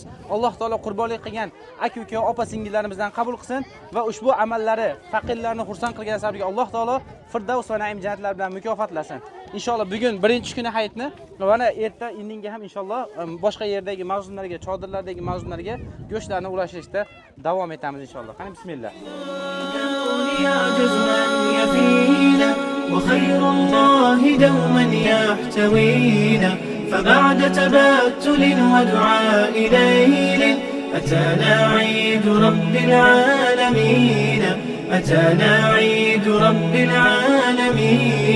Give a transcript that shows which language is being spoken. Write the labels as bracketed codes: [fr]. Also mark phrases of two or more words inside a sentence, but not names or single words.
[uz] Alloh taolo qurbonlik qilgan aka-uka, opa-singillarimizdan qabul qilsin va ushbu amallari faqirlarni xursand qilgan sababli Alloh taolo Firdavs va Naim jannatlar bilan mukofotlasin. Inshaalloh bugun birinchi kuni hayitni va mana erta indinga ham inshaalloh boshqa yerdagi mazlumlarga, chodirlardagi mazlumlarga go'shtlarni ulashtirishda davom etamiz inshaalloh. Qani bismillah. [ar] وخير الله دوما يحتوينا فبعد تبتل ودعاء ليل أتانا عيد رب العالمين أتانا عيد رب العالمين.